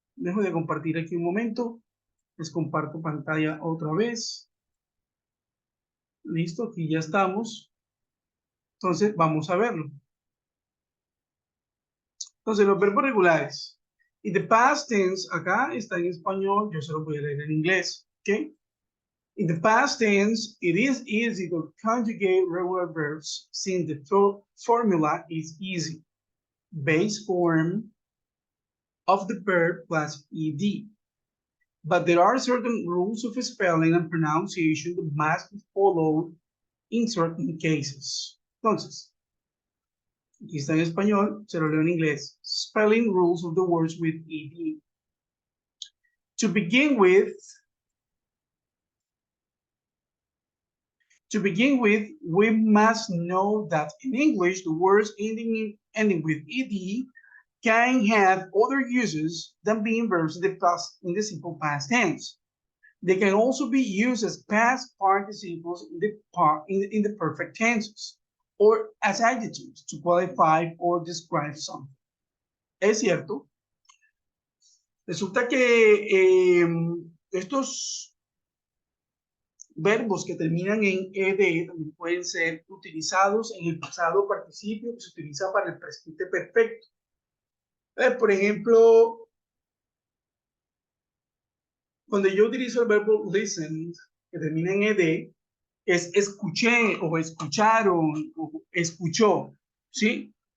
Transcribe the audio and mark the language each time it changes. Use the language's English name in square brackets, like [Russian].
[Spanish] Dejo de compartir aquí un momento. Les comparto pantalla otra vez. Listo, aquí ya estamos. Entonces, vamos a verlo. Entonces, los verbos regulares. Y [English] the past tense, [Spanish] acá está en español, yo se lo voy a leer en inglés. ¿Ok? [English] In the past tense, it is easy to conjugate regular verbs since the formula is easy. Base form of the verb plus ed. But there are certain rules of spelling and pronunciation that must be followed in certain cases. [Spanish] Entonces, aquí está en español, se lo leo en inglés. [English] Spelling rules of the words with ed. To begin with, we must know that in English, the words ending with ed can have other uses than being verbs in the simple past tense. They can also be used as past participles in the perfect tenses, or as adjectives to qualify or describe something. [Spanish] Es cierto. Resulta que estos verbos que terminan en ed también pueden ser utilizados en el pasado participio que se utiliza para el presente perfecto. Por ejemplo, cuando yo utilizo el verbo listen, que termina en ed, es escuché o escucharon o escuchó, ¿sí?